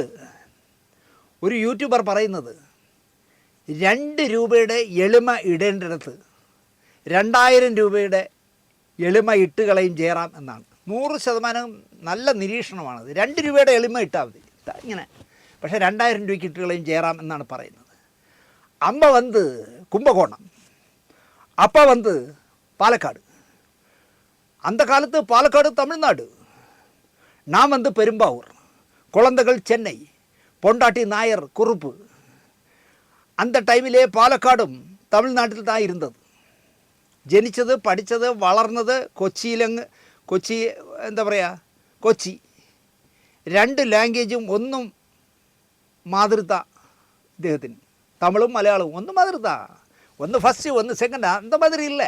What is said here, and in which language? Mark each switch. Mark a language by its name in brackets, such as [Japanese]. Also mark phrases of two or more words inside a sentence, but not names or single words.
[Malayalam] ഒരു യൂട്യൂബർ പറയുന്നത് 2 രൂപയുടെ എളിമ ഇടേണ്ടിടത്ത് 2000 രൂപയുടെ എളിമ ഇട്ടുകളയും ജയറാം എന്നാണ്. 100% നല്ല നിരീക്ഷണമാണത്. 2 രൂപയുടെ എളിമ ഇട്ടാൽ മതി ഇങ്ങനെ, പക്ഷേ 2000 രൂപയ്ക്ക് ഇട്ടുകളയും ജയറാം എന്നാണ് പറയുന്നത്. അമ്മ വന്ന് കുംഭകോണം, [Tamil] அப்பா வந்து பாலக்காடு. அந்த காலத்து பாலக்காடு தமிழ்நாடு. நான் வந்து பெரும்பாவூர், குழந்தைகள் சென்னை, பொண்டாட்டி நாயர் குறுப்பு. அந்த டைமிலே [Malayalam] പാലക്കാടും തമിഴ്നാട്ടിൽ [Tamil] தான் ഇരുന്നത്. [Malayalam] ജനിച്ചത് പഠിച്ചത് വളർന്നത് കൊച്ചി എന്താ പറയുക, കൊച്ചി. 2 ലാംഗ്വേജും ഒന്നും മാതൃത ഇദ്ദേഹത്തിന്. തമിഴും മലയാളവും ഒന്നും മാതൃത, ഒന്ന് ഫസ്റ്റ് ഒന്ന് സെക്കൻഡ്, [Tamil] அந்த மாதிரி [Malayalam] ഇല്ലേ.